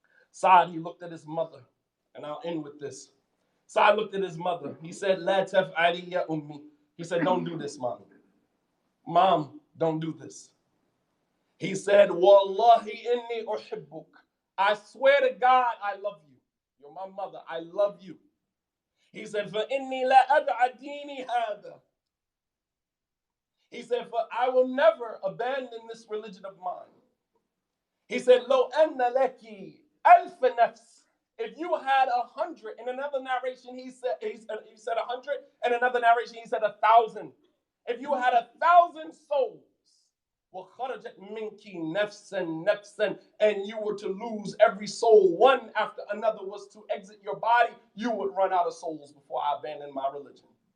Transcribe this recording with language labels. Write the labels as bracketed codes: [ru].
[en] Saad, he looked at his mother, and I'll end with this. Saad looked at his mother. He said, [ar] La taf'ali ya ummi. [en] He said, don't do this, mommy. Mom, don't do this. He said, [ar] Wallahi inni uhibbuk. [en] I swear to God, I love you. You're my mother. I love you. He said, [ar] فَإِنِّي لَا أَدْعَ دِينِي هَذَا. [en] He said, for I will never abandon this religion of mine. He said, [ar] لَوْ أَنَّ لَكِ أَلْفَ نَفْسٍ. [en] If you had 100, in another narration, he said 100, and another narration, he said 1,000. If you had 1,000 souls, [ar] وَخَرَجَتْ مِنْكِ نَفْسًا نَفْسًا, [en] and you were to lose every soul, one after another was to exit your body, you would run out of souls before I abandon my religion.